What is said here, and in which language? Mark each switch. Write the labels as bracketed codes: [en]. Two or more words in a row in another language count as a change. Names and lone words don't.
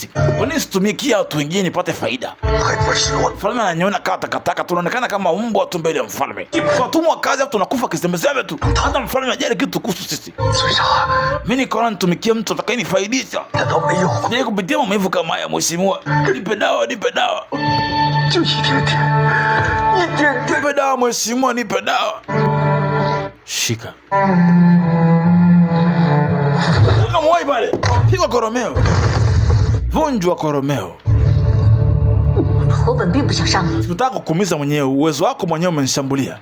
[sw] Kwa nini situmikia watu wengine nipate faida? Mfalme ananiona kama takataka, tunaonekana kama mbwa tu mbele ya mfalme. Tunatumwa kazi hapo tunakufa kisemezeme tu. Hata mfalme hajali kitu kuhusu sisi. Mimi niko nitumikia mtu atakayenifaidisha. Ndio kupitia maumivu kama haya mheshimiwa. Nipe dawa. [zh] 就一点点，一点点。 [sw] nipe dawa mheshimiwa, nipe dawa. Shika. Kamwai pale. Pigwa koromeo. Vunjwa koromeo. Sikutaka kukuumiza mwenyewe, uwezo wako mwenyewe umenishambulia.